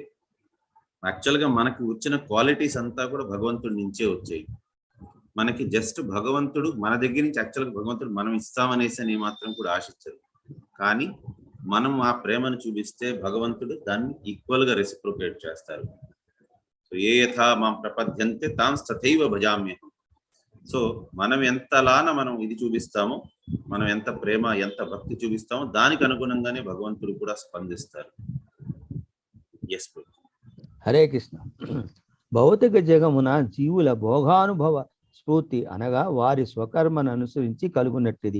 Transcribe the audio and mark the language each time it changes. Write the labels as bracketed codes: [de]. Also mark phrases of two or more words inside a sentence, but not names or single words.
[te] యాక్చువల్గా మనకి వచ్చిన క్వాలిటీస్ అంతా కూడా భగవంతుడి నుంచే వచ్చాయి. మనకి జస్ట్ భగవంతుడు మన దగ్గర నుంచి యాక్చువల్గా భగవంతుడు మనం ఇస్తామనేసి అని మాత్రం కూడా ఆశించరు. కానీ మనం ఆ ప్రేమను చూపిస్తే భగవంతుడు దాన్ని ఈక్వల్ గా రెసిప్రోకేట్ చేస్తారు. [sa] సో ఏ యథా మాం ప్రపద్యంతే తాం తథైవ భజామ్యహం. [te] సో మనం ఎంతలాన మనం ఇది చూపిస్తామో, మనం ఎంత ప్రేమ ఎంత భక్తి చూపిస్తామో దానికి అనుగుణంగానే భగవంతుడు కూడా స్పందిస్తారు. ఎస్. హరే కృష్ణ. భౌతిక జగమున జీవుల భోగానుభవ స్ఫూర్తి అనగా వారి స్వకర్మను అనుసరించి కలుగునట్టిది.